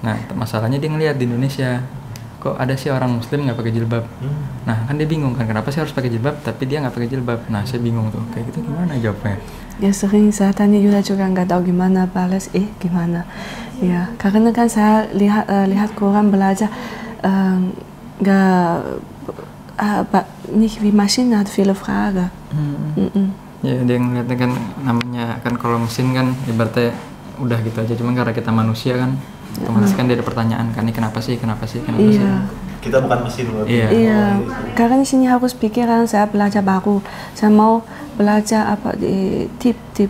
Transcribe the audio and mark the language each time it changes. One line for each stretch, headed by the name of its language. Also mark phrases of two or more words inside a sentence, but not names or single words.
Indonesian: Nah masalahnya dia ngelihat di Indonesia kok ada sih orang muslim nggak pakai jilbab. Nah kan dia bingung kan kenapa sih harus pakai jilbab tapi dia nggak pakai jilbab. Nah saya bingung tuh kayak gitu gimana jawabnya. Ya sering saya tanya Yuda juga nggak tahu gimana balas gimana. Ya karena kan saya lihat Quran belajar nggak
German: nicht wie Maschine hat viele Fragen.
Indonesian: Ya dia ngeliatnya kan namanya kan kalau mesin kan ibaratnya udah gitu aja cuman karena kita manusia kan otomatis kan dia ada pertanyaan kan ini kenapa sih sih. Kita bukan mesin loh. Iya. Karena di sini harus pikiran saya belajar baru. Saya mau belajar apa di tip.